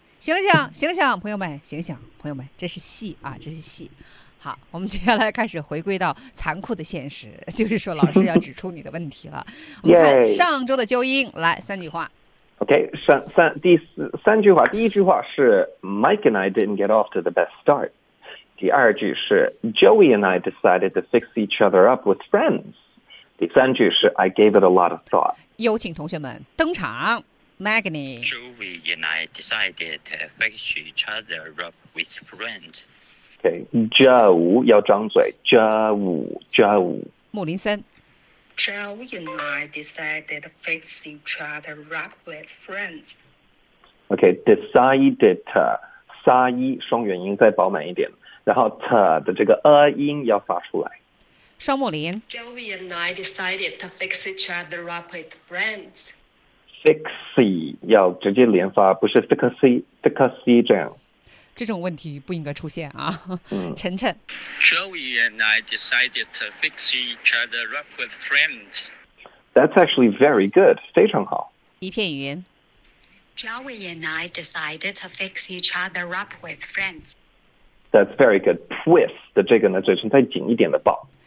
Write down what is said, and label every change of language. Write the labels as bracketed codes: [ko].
[zh] 醒醒，醒醒，朋友们，醒醒，朋友们，这是戏啊，这是戏。好，我们接下来开始回归到残酷的现实，就是说老师要指出你的问题了。我们看上周的纠音，来三句话。 [en] OK, [zh] 三句话，第一句话是 [en] Mike and I didn't get off to the best start. [zh] 第二句是 [en] Joey and I decided to fix each other up with friends. [zh] 第三句是 [en] I gave it a lot of thought. [zh] 有请同学们登场。Magni. [en] Joey and I decided to fix each other up with friends. [zh] Okay, Joe 要张嘴 Joe 木林森 [en] Joe and I decided to fix each other up with friends. [zh] Okay, [en] decided to [zh] 撒一双元音再饱满一点，然后 to 的这个音要发出来。双木林 [en] Joe and I decided to fix each other up with friends. [zh] Fixy 要直接连发，不是 fixy 这样。这种问题不应该出现啊。晨晨 [en] Joey and I decided to fix each other up with friends. That's actually very good. [zh] 非常好。一片云 [en] Joey and I decided to fix each other up with friends. That's very good. [zh] With 的这个呢，嘴唇再紧一点的抱。